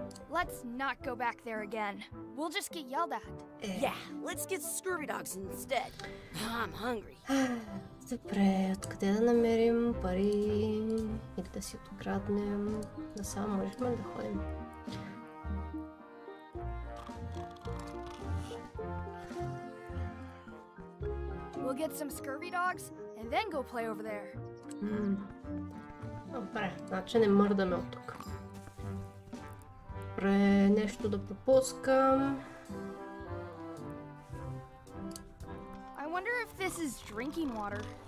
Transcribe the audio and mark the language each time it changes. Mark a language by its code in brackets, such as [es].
[en] Let's not go back there again. We'll just get yelled at. Yeah, let's get scurvy dogs instead. I'm hungry. [bg] Добре, откъде да намерим пари или да си откраднем? Насам можем да ходим. [en] We'll get some scurvy dogs and then go play over there. [bg] Добре, значи не мърдаме от тук. Добре, нещо да пропускам. [en] I wonder if this is drinking water.